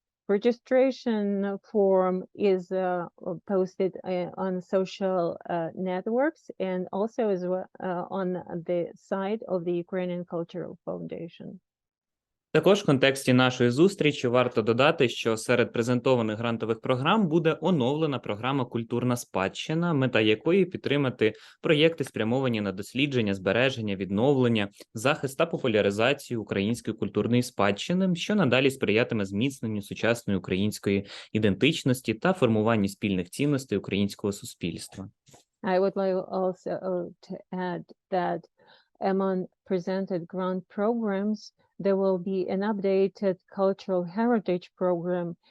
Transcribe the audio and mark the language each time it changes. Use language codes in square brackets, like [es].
[en] Registration form is posted on social networks and also is on the site of the Ukrainian Cultural Foundation. [uk] Також в контексті нашої зустрічі варто додати, що серед презентованих грантових програм буде оновлена програма «Культурна спадщина», мета якої підтримати проєкти, спрямовані на дослідження, збереження, відновлення, захист та популяризацію української культурної спадщини, що надалі сприятиме зміцненню сучасної української ідентичності та формуванню спільних цінностей українського суспільства. [en] I would like also to add that among presented grant programs, there will be an updated cultural heritage program.